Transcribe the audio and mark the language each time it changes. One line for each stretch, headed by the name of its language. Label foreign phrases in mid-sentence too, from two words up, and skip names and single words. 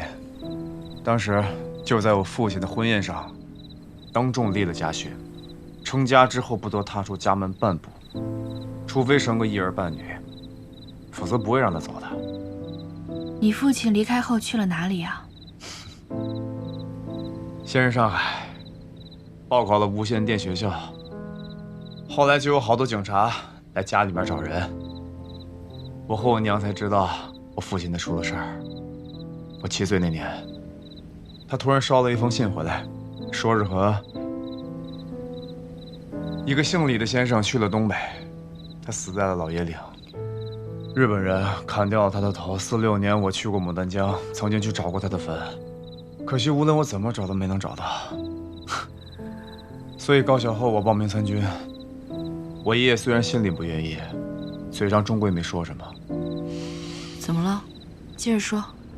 Chinese: 當時就在我父親的婚宴上，當眾立了家訓，成家之後不得踏出家門半步，除非生個一兒半女，否則不會讓他走的。你父親離開後去了哪裡啊？先是上海，報考了無線電學校，後來就有好多警察來家裡面找人。我和我娘才知道我父親的出了事兒。我7歲那年，他突然捎了一封信回來，說是和一個姓李的先生去了東北，他死在了老爺嶺。日本人砍掉了他的頭。46 年我去過牡丹江，曾經去找過他的墳，可惜無論我怎麼找都沒能找到。所以高考後我報名參軍。我爺爺雖然心裡不願意，嘴上終歸沒說什麼。怎麼了？接着說。